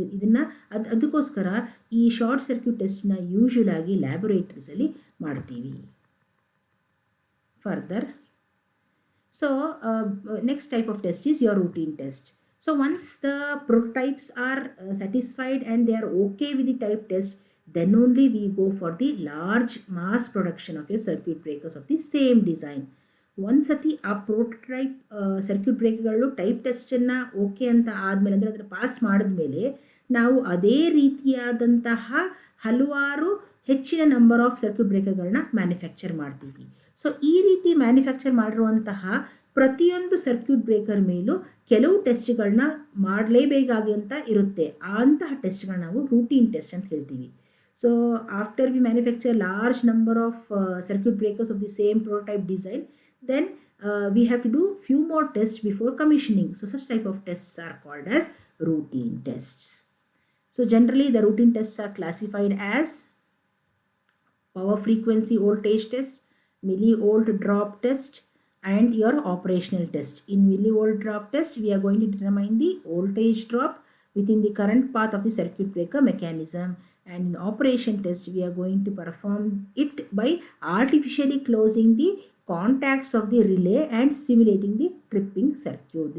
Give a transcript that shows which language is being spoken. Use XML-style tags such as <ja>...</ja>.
<kn>ಇದನ್ನು ಅದಕ್ಕೋಸ್ಕರ ಈ ಶಾರ್ಟ್ ಸರ್ಕ್ಯೂಟ್ ಟೆಸ್ಟ್ನ ಯೂಶ್ವಲ್ ಆಗಿ ಲ್ಯಾಬೊರೇಟರೀಸಲ್ಲಿ ಮಾಡ್ತೀವಿ.</kn> <en>Further, so next type of test is your routine test. So once the prototypes are satisfied and they are okay with the type test, then only we go for the large mass production of your circuit breakers of the same design.</en> <kn>ಒಂದ್ಸತಿ ಆ prototype circuit ಬ್ರೇಕರ್ಗಳು type ಟೆಸ್ಟನ್ನು okay ಅಂತ ಆದಮೇಲೆ ಅಂದರೆ ಅದನ್ನು pass ಮಾಡಿದ್ಮೇಲೆ ನಾವು ಅದೇ ರೀತಿಯಾದಂತಹ ಹಲವಾರು ಹೆಚ್ಚಿನ ನಂಬರ್ ಆಫ್ ಸರ್ಕ್ಯೂಟ್ ಬ್ರೇಕರ್ಗಳನ್ನ ಮ್ಯಾನುಫ್ಯಾಕ್ಚರ್ ಮಾಡ್ತೀವಿ. ಸೊ ಈ ರೀತಿ ಮ್ಯಾನುಫ್ಯಾಕ್ಚರ್ ಮಾಡಿರುವಂತಹ ಪ್ರತಿಯೊಂದು ಸರ್ಕ್ಯೂಟ್ ಬ್ರೇಕರ್ ಮೇಲೂ ಕೆಲವು ಟೆಸ್ಟ್ಗಳನ್ನ ಮಾಡಲೇಬೇಕಾಗಿ ಇರುತ್ತೆ. ಅಂತಹ ಟೆಸ್ಟ್ಗಳನ್ನ ನಾವು ರೂಟೀನ್ ಟೆಸ್ಟ್ ಅಂತ ಹೇಳ್ತೀವಿ.</kn> <en>So after we manufacture large number of circuit breakers of the same prototype design, then we have to do few more tests before commissioning. So such type of tests are called as routine tests. So generally the routine tests are classified as power frequency voltage test, millivolt drop test, and your operational test. In millivolt drop test, we are going to determine the voltage drop within the current path of the circuit breaker mechanism, and in operation test we are going to perform it by artificially closing the contacts of the relay and simulating the tripping circuit.</en>